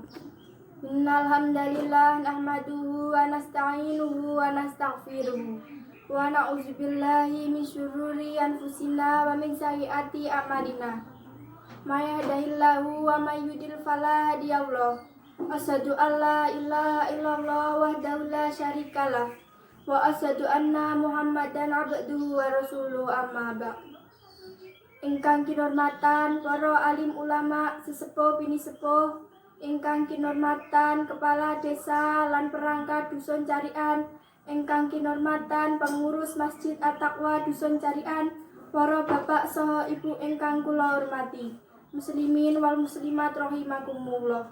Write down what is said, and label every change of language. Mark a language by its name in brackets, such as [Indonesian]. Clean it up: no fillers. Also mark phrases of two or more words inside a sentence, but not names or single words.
[Arabic] إن الحمد لله نحمده ونستعينه ونستغفره ونعوذ بالله من شرور أنفسنا ومن سيئات أعمالنا. من يهده الله ومن يضلل فلا هادي له. أشهد أن لا إله إلا الله وحده لا شريك له وأشهد أن محمدا عبده ورسوله أما بعد. [Javanese] Ingkang kinurmatan para alim ulama sesepuh bini sepuh, ingkang kinurmatan kepala desa lan perangkat dusun Carian, ingkang kinurmatan pengurus Masjid At-Taqwa dusun Carian, para bapak saha ibu ingkang kula hormati, [Arabic] المسلمين والمسلمات رحمكم الله.